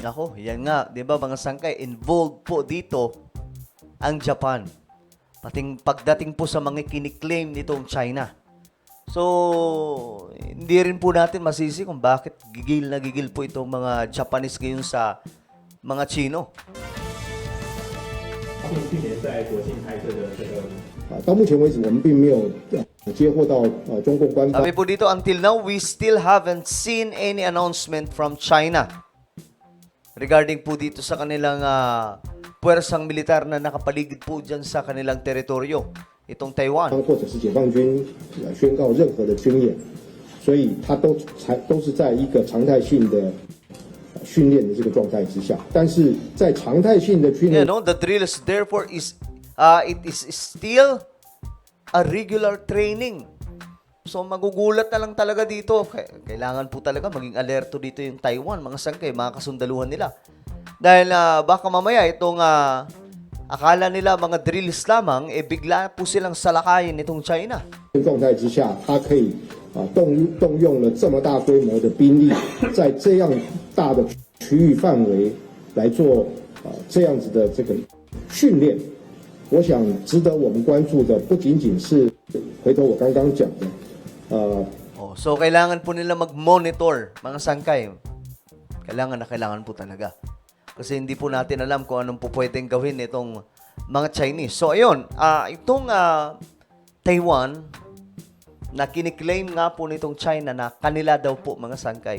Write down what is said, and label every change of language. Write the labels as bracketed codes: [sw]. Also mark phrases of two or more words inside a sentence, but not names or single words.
[tl] Nako, yan nga, 'di ba mga sangkay, involved po dito ang Japan. Pagdating po sa mga kiniklaim nitong China. So, hindi rin po natin masisi kung bakit gigil na gigil po itong mga Japanese ngayon sa mga Chino. [zh] 去年在国庆拍摄的这个。到目前为止，我们并没有接获到中共官方 [tl] Sabi po dito, [en] until now, we still haven't seen any announcement from China regarding [tl] po dito sa kanilang puwersang militar na nakapaligid po dyan sa kanilang teritoryo, itong Taiwan. [zh] 或者是解放军宣告任何的军演，所以它都是在一个常态性的训练的这个状态之下。但是在常态性的训练 [en] The drills therefore is it is still a regular training. [tl] So magugulat na lang talaga dito. Kailangan po talaga maging alerto dito yung Taiwan, mga sangkay, mga kasundaluhan nila. Dahil baka mamaya itong akala nila mga drills lamang, bigla po silang salakayin itong China. [zh] 状态之下，它可以动用了这么大规模的兵力，在这样大的区域范围来做这样子的这个训练。我想值得我们关注的不仅仅是回头我刚刚讲的， [tl] So kailangan po nila mag-monitor, mga sangkay. Kailangan po talaga. Kasi hindi po natin alam kung anong po pwedeng gawin itong mga Chinese. So, ayun, itong Taiwan, na kiniklaim nga po nitong China na kanila daw po, mga sangkay.